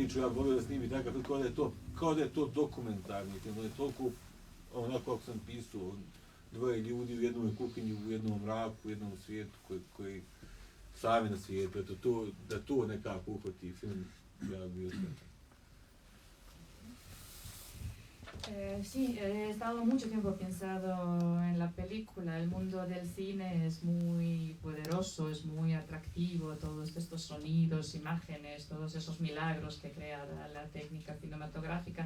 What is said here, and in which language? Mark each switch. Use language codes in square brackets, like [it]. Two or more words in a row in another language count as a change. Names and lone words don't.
[bs] Ja volio da snimi takav film, kao da je to dokumentarni film, da je toliko, onako kako sam pisao, dvoje ljudi u jednoj kuhinji, u jednom mraku, u jednom svijetu koji sami na svijetu, da to nekako uhvati film, ja bi bio sretan. [es] Sí, he estado mucho tiempo pensado en la película. El mundo del cine es muy poderoso, es muy atractivo, todos estos sonidos, imágenes, todos esos milagros que crea la técnica cinematográfica.